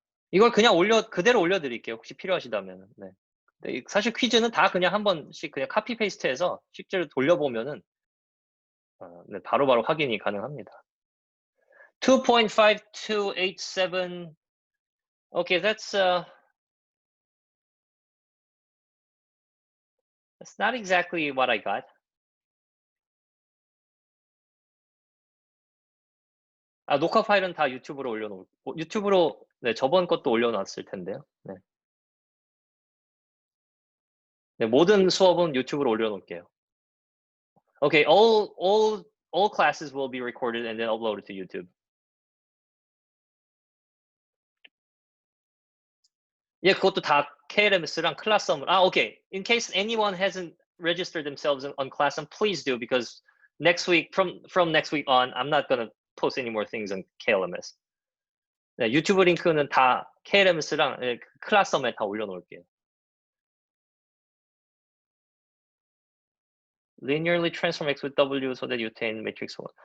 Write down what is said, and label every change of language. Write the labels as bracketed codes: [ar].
[ko] 이걸 그냥 그대로 올려드릴게요. 혹시 필요하시다면. 네. 근데 사실 퀴즈는 다 그냥 한 번씩 그냥 카피 페이스트해서 실제로 돌려보면은 네, 바로바로 확인이 가능합니다. 2.5287. [en] Okay, that's not exactly what I got. [ko] 아, 녹화 파일은 다 유튜브로 올려놓고 유튜브로 네, 저번 것도 올려놨을 텐데요. 네. 네, 모든 수업은 유튜브로 올려놓을게요. [en] Okay, all classes will be recorded and then uploaded to YouTube. [ko] 예, 그것도 다 KLMS랑 클래스썸을. [en] Okay. In case anyone hasn't registered themselves on class썸, please do, because next week, from next week on, I'm not gonna post any more things on KLMS. [ko] 네, 유튜브 링크는 다 KLMS랑 클래스썸에 다 올려놓을게요. [en] Linearly transform X with W so that you obtain matrix 1.